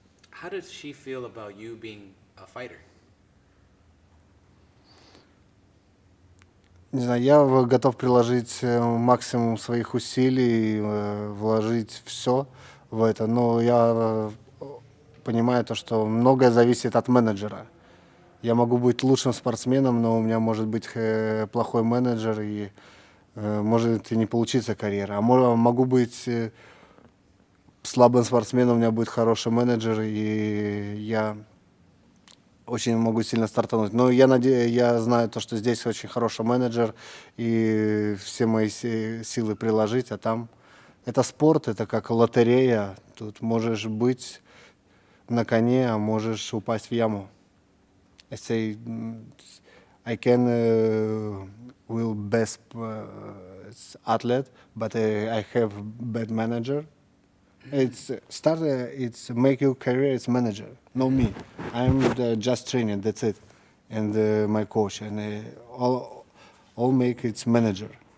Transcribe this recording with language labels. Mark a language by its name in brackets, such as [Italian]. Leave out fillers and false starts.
[English] How does she feel about you being a fighter? [Russian] Не знаю, я готов приложить максимум своих усилий, вложить все в это, но я понимаю то, что многое зависит от менеджера. Я могу быть лучшим спортсменом, но у меня может быть плохой менеджер, и может и не получиться карьера. А могу быть слабым спортсменом, у меня будет хороший менеджер, и я очень могу сильно стартануть. Но я знаю то, что здесь очень хороший менеджер, и все мои силы приложить, а там это спорт, это как лотерея. Тут можешь быть на коне, а можешь упасть в яму. [English] I say I can will best athlete, but I have bad manager. It's it's make your career as manager, no me. I'm just trainer, that's it, and my coach, and all make its manager.